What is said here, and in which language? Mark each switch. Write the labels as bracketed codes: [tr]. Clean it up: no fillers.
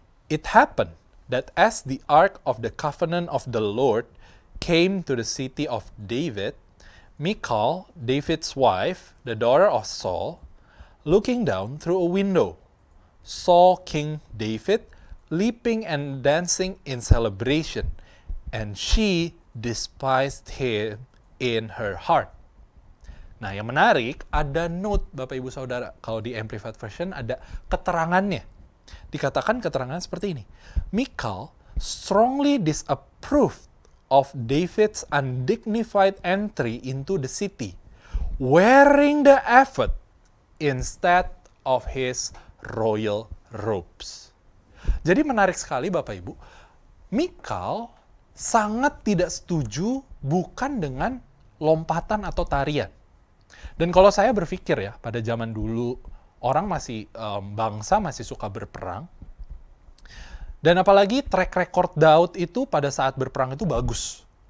[en] It happened that as the ark of the covenant of the Lord came to the city of David, Michal, David's wife, the daughter of Saul, looking down through a window, saw King David leaping and dancing in celebration, and she despised him in her heart. [id] Nah, yang menarik, ada note, Bapak Ibu Saudara. Kalau di Amplified Version ada keterangannya. Dikatakan keterangan seperti ini. [en] Michal strongly disapproved of David's undignified entry into the city, wearing the ephod instead of his royal robes. [id] Jadi menarik sekali Bapak Ibu. Michal sangat tidak setuju bukan dengan lompatan atau tarian. Dan kalau saya berpikir ya, pada zaman dulu, orang masih, bangsa masih suka berperang. Dan apalagi track record Daud itu pada saat berperang itu bagus.